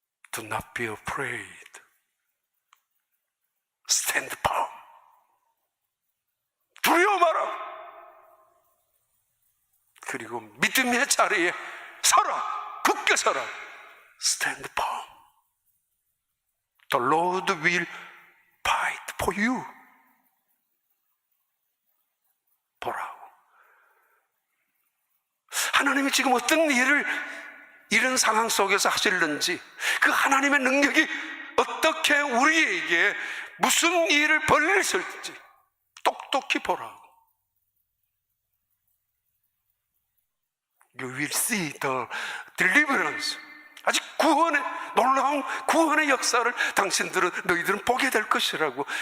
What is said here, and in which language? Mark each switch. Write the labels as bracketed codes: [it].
[en] Do not be afraid. Stand firm. [ko] 두려워 마라. 그리고 믿음의 자리에 서라. 굳게 서라. [en] Stand firm. The Lord will fight for you. [ko] 보라고. 하나님이 지금 어떤 일을 이런 상황 속에서 하실는지, 그 하나님의 능력이 어떻게 우리에게 무슨 일을 벌리실지 똑똑히 보라고. [en] You will see the deliverance. [ko] 아직 구원의, 놀라운 구원의 역사를 너희들은 보게 될 것이라고.